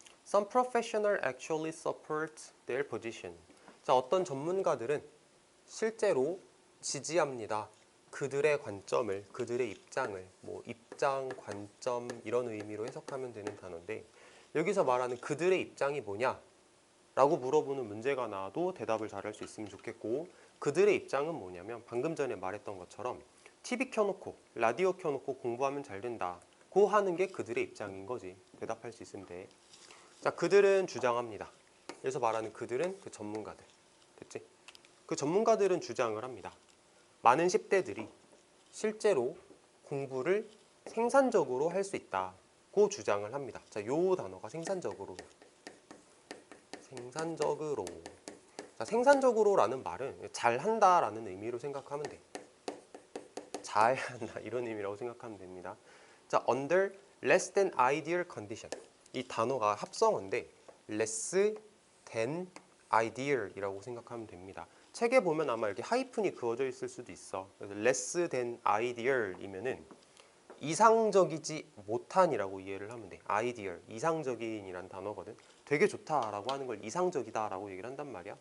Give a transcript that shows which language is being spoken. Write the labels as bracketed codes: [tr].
[en] Some professionals actually support their position. [ko] 자, 어떤 전문가들은 실제로 지지합니다. 그들의 관점을, 그들의 입장을, 뭐 입장, 관점 이런 의미로 해석하면 되는 단어인데 여기서 말하는 그들의 입장이 뭐냐? 라고 물어보는 문제가 나와도 대답을 잘할 수 있으면 좋겠고 그들의 입장은 뭐냐면 방금 전에 말했던 것처럼 TV 켜놓고 라디오 켜놓고 공부하면 잘 된다. 고 하는 게 그들의 입장인 거지. 대답할 수 있으면 돼. 자, 그들은 주장합니다. 여기서 말하는 그들은 그 전문가들. 됐지? 그 전문가들은 주장을 합니다. 많은 10대들이 실제로 공부를 생산적으로 할 수 있다고 주장을 합니다. 자, 요 단어가 생산적으로. 생산적으로. 자, 생산적으로라는 말은 잘한다라는 의미로 생각하면 돼. 잘한다 이런 의미라고 생각하면 됩니다. [en] 자, under less than ideal condition. [ko] 이 단어가 합성어인데 less than ideal이라고 생각하면 됩니다. 책에 보면 아마 이렇게 하이픈이 그어져 있을 수도 있어. 그래서 less than ideal이면은 이상적이지 못한이라고 이해를 하면 돼. ideal, 이상적인이란 단어거든. 되게 좋다라고 하는 걸 이상적이다라고 얘기를 한단 말이야.